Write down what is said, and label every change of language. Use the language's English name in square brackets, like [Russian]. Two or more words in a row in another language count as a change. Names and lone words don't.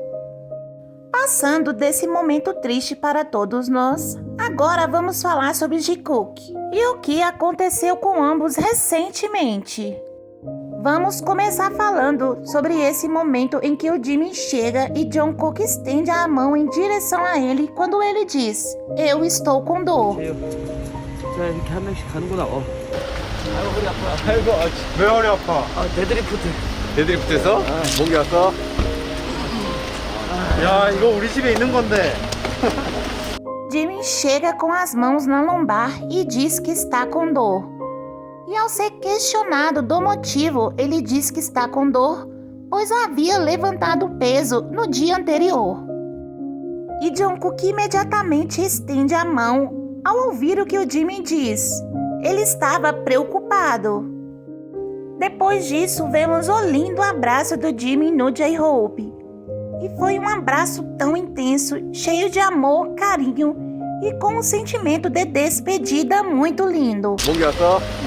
[Portuguese] Passando desse momento triste para todos nós, agora vamos falar sobre Jikook e o que aconteceu com ambos recentemente. Vamos começar falando sobre esse momento em que o Jimin chega e Jungkook estende a mão em direção a ele quando ele diz: "Eu estou com dor." [Korean] 자, 이렇게 한 명씩 가는구나. 아이고, 허리 아파. 아이고, 왜 허리 아파? 데드리프트. 데드리프트에서? 목이 왔어? 야, 이거 우리 집에 있는 건데. [Portuguese] Jimin chega com as mãos na lombar e diz que está com dor. E ao ser questionado do motivo, ele diz que está com dor, pois havia levantado peso no dia anterior. E Jungkook imediatamente estende a mão ao ouvir o que o Jimin diz. Ele estava preocupado. Depois disso, vemos o lindo abraço do Jimin no J-Hope. E foi um abraço tão intenso, cheio de amor, carinho e com um sentimento de despedida muito lindo. [Korean] 목이 왔어?